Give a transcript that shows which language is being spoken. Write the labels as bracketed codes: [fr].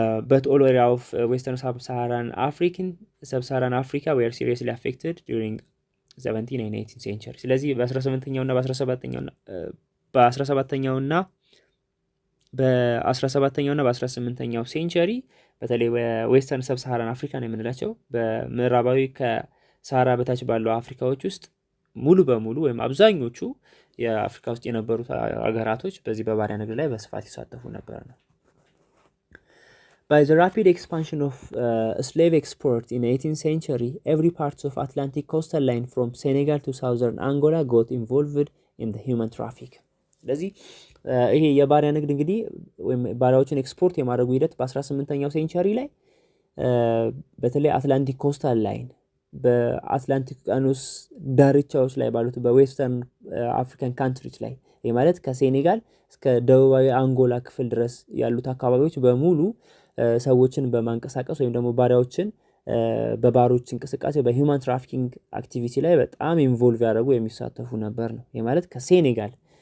[en] but all area of western sub-Saharan Africa were seriously affected during 17th and 18th century። [am] ስለዚህ በ18ኛውና በ17ኛውና በ18ኛው ሴንቸሪ በተለይ ዌስተርን ሰብ ሳሃራን አፍሪካን የምንላቸው በምዕራባዊ ከሳሃራ በታች ባለው አፍሪካዎች ውስጥ ሙሉ በሙሉ ወይም አብዛኞቹ የአፍሪካ ውስጥ የነበሩት ሀገራቶች በዚህ በባሪያ ንግድ ላይ በስፋት ይሳተፉ ነበር ነው። [en] By the rapid expansion of slave export in 18th century, every part of Atlantic coastal line from Senegal to southern Angola got involved in the human traffic. [am] ስለዚህ ይሄ የባሪያ ንግድ እንግዲህ ወይም ባሪያዎችን ኤክስፖርት የማድረጉ ሂደት በ18ኛው ሴንቸሪ ላይ በተለይ አትላንቲክ ኮስታል ላይን በአትላንቲክ ውቅያኖስ ዳርቻዎች ላይ ባሉት በዌስተርን አፍሪካን ካንትሪዎች ላይ ይሄ ማለት ከሴኔጋል እስከ ደቡባዊ አንጎላ ክፍል ድረስ ያሉት አካባቢዎች በሙሉ ሰዎችን በማንቀሳቀስ ወይም ደግሞ ባሪያዎችን በባሮች እንቅስቃሴ በሂውማን ትራፊኪንግ አክቲቪቲ ላይ በጣም ኢንቮልቭ ያደረጉ የሚሳተፉ ነበር ነው። ይሄ ማለት ከሴኔጋል